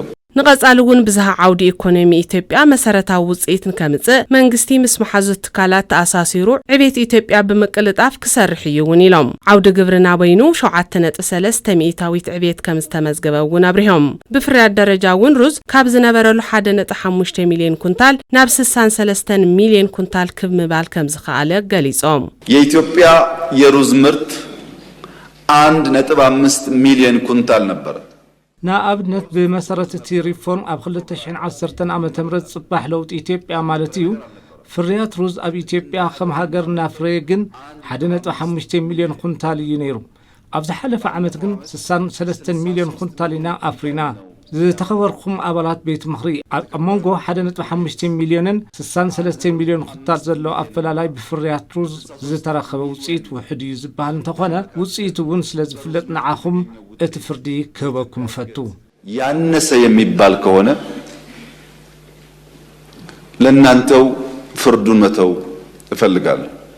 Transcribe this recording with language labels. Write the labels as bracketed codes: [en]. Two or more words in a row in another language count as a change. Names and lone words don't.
[ti] ንቀጻሉውን ብዝሃ ዓውዲ ኢኮኖሚ ኢትዮጵያ መሰረታዊ ውፅኢትን ከምጽእ መንግስቲ ምስ መሓዙት ትካላት ተኣሳሲሩ ዕቤት ኢትዮጵያ ብምቅልጣፍ ክሰርሕ ይውን ኢሎም ዓውዲ ግብርና በይኑ 7.3 ሚእታዊት ዕቤት ከም ዝተመዝገበውን አብሪሆም ብፍርያት ደረጃ እውን ሩዝ ካብ ዝነበረሉ 1.5 ሚልዮን ኩንታል ናብ 63 ሚልዮን ኩንታል ክምባል ከም ዝኸኣለ ገሊጾም [am] የኢትዮጵያ የሩዝ ምርት 1.5 ሚልዮን ኩንታል ነበር [ti] ናኣብነት ብመሰረት እቲ ሪፎርም ኣብ 2010 ዓመተ ምህረት ጽባሕ ለውጥ ኢትዮጵያ ማለት እዩ ፍርያት ሩዝ ኣብ ኢትዮጵያ ከም ሃገር ናፍረ ግን 1.5 ሚልዮን ኩንታል እዩ ነይሩ ኣብ ዝሓለፈ ዓመት ግን 63 ሚልዮን ኩንታል ኢና ኣፍሪና ዝተኸበርኩም ኣባላት ቤት ምኽሪ ኣብ መንጎ 1.5 ሚልዮንን 63 ሚልዮን ኩንታል ዘሎ ኣፈላላይ ብፍርያት ሩዝ ዝተረኸበ ውፅኢት ውሕድ እዩ ዝበሃል እንተኾነ ውፅኢት እውን ስለ ዝፍለጥ ንዓኹም እቲ ፍርዲ ክህበኩም ፈቱ [am] ያነሰ የሚባል ከሆነ ለእናንተው ፍርዱን መተው እፈልጋለሁ